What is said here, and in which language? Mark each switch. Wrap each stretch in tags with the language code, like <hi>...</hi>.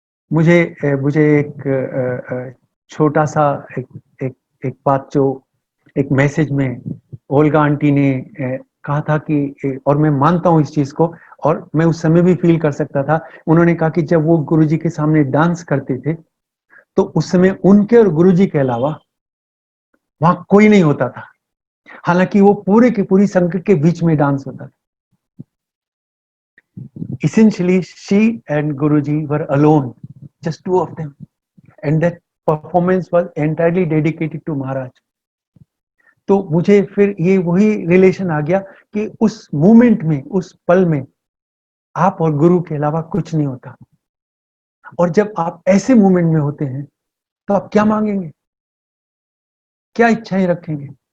<hi>मुझे मुझे एक छोटा सा एक एक एक बात जो एक मैसेज में ओल्गा आंटी ने कहा था कि, और मैं मानता हूं इस चीज को और मैं उस समय भी फील कर सकता था। उन्होंने कहा कि जब वो गुरुजी के सामने डांस करते थे तो उस समय उनके और गुरुजी के अलावा वहां कोई नहीं होता था, हालांकि वो पूरे की पूरी संगत के बीच में डांस होता था।</hi> <en>Essentially, she and Guruji were alone, just two of them, and that performance was entirely dedicated to Maharaj.</en> <hi>तो मुझे फिर ये वही रिलेशन आ गया कि उस मोमेंट में, उस पल में आप और गुरु के अलावा कुछ नहीं होता। और जब आप ऐसे मोमेंट में होते हैं तो आप क्या मांगेंगे, क्या इच्छाएं रखेंगे?</hi>